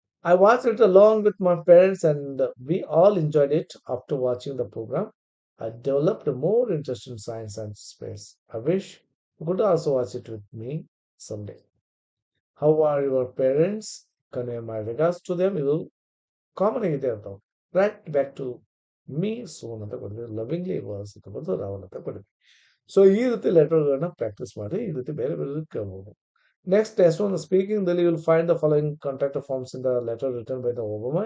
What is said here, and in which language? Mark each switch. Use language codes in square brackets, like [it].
[en] I watched it along with my parents and we all enjoyed it. After watching the program, I developed more interest in science and space. I wish you could also watch it with me someday. How are your parents? Convey my regards to them. [kn] ಇದು common ಆಗಿದೆ ಅಂತ. [en] write back to me soon [kn] ಅಂತ ಕೊಟ್ಟಿದ್ದೀವಿ. [en] lovingly was [kn] ಅಂತ ಬಂದು ರಾಹುಲ್ ಅಂತ ಕೊಟ್ಟಿದ್ದೀವಿ. So ಈ ರೀತಿ ಲೆಟರ್ಗಳನ್ನ ಪ್ರಾಕ್ಟೀಸ್ ಮಾಡಿ ಈ ರೀತಿ ಬೇರೆ ಬೇರೆ ಕೇಳ್ಬೋದು. [en] Next, as one speaking, then you will find the following contact forms in the letter written by the Obama.